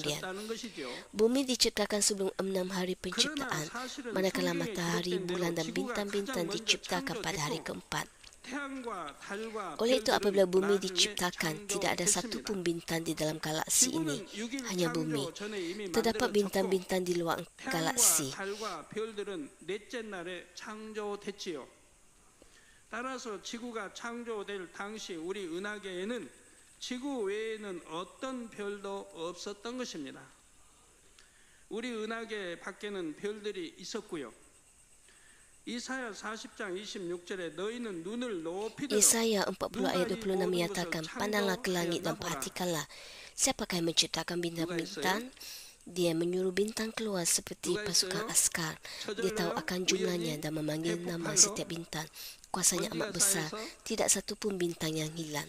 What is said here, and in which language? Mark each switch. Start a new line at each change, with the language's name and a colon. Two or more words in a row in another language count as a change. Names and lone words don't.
Malay: Bumi diciptakan sebelum 6 hari penciptaan, manakala matahari, bulan dan bintang-bintang diciptakan pada hari keempat. Oleh itu, apabila bumi diciptakan, tidak ada satu pun bintang di dalam galaksi ini, hanya bumi. Terdapat bintang-bintang di luar galaksi.
Korean: 따라서 지구가 창조될 당시 우리 은하계에는 지구 외에는 어떤 별도 없었던 것입니다. 우리 은하계 밖에는 별들이 있었고요. 이사야 40장 26절에 너희는 눈을 높이 들어
Malay: Yesaya 40 ayat 26 menyatakan, pandanglah ke langit dan perhatikanlah, siapakah yang menciptakan bintang-bintang? Dia menyuruh bintang keluar seperti pasukan askar. Dia tahu akan jumlahnya dan memanggil nama setiap bintang. Kuasanya amat besar, tidak satu pun bintang yang hilang.